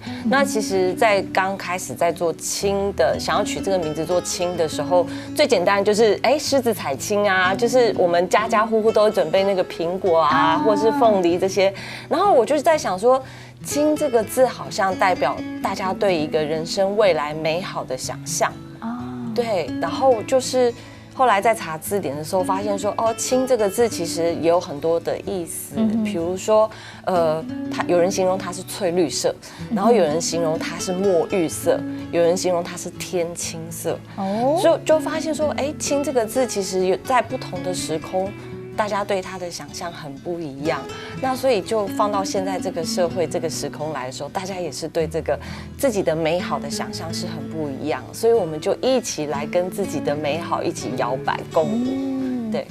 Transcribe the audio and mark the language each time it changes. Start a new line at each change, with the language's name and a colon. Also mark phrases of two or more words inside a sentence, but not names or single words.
Chinese: 那其實，在剛開始在做輕的，想要取這個名字做輕的時候，最簡單就是獅子採青啊，就是我們家家戶戶都會準備那個蘋果啊，或是鳳梨這些。然後我就是在想說，輕這個字好像代表大家對一個人生未來美好的想象。對，然後就是。後來在查字典的時候，發現說，輕這個字其實也有很多的意思，比如說，它有人形容它是翠綠色，然後有人形容它是墨玉色，有人形容它是天青色，所以就發現說，輕這個字其實有在不同的時空，大家對它的想象很不一樣，那所以就放到現在這個社會這個時空來的時候，大家也是對這個自己的美好的想象是很不一樣，所以我們就一起來跟自己的美好一起搖擺共舞。對，